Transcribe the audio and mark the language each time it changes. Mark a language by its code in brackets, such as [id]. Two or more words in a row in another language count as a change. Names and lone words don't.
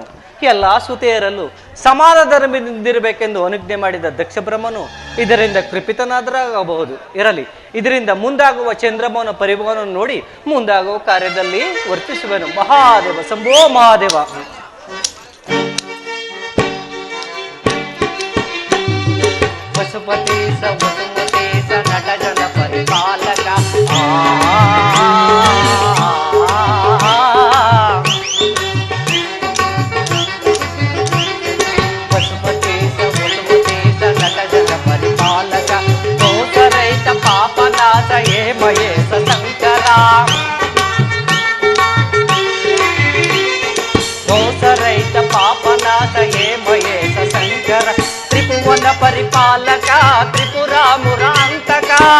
[kn] ಎಲ್ಲಾ ಸುತೆಯರಲ್ಲೂ ಸಮಾನ ಧರ್ಮದಿಂದಿರಬೇಕೆಂದು ಅನುಜ್ಞೆ ಮಾಡಿದ ದಕ್ಷ ಬ್ರಹ್ಮನು ಇದರಿಂದ ಕೃಪಿತನಾದರಾಗಬಹುದು. ಇರಲಿ, ಇದರಿಂದ ಮುಂದಾಗುವ ಚಂದ್ರಮನ ಪರಿಭವವನ್ನು ನೋಡಿ ಮುಂದಾಗುವ ಕಾರ್ಯದಲ್ಲಿ ವರ್ತಿಸುವನು. [sa] ಮಹಾದೇವ ಶಂಭೋ ಮಹಾದೇವ. ಪಶುಪತಿ ಸ ವಸುಮತಿ ಸ ನಟ ಜನ ಪರಿಪಾಲಕ ಪಶುಪತಿ ಸ ವಸುಮತಿ ಸ ನಟ ಜನ ಪರಿಪಾಲಕ ದೋಷರಹಿತ ಪಾಪನಾಶ ಹೇ ಮಹೇಶ ಶಂಕರ ದೋಷರಹಿತ ಪಾಪನಾಶ ಹೇ ಮಹೇಶ ಶಂಕರ ತ್ರಿಭುವನ ಪರಿಪಾಲಕ ತ್ರಿಪುರ ಮುರಾಂತಕ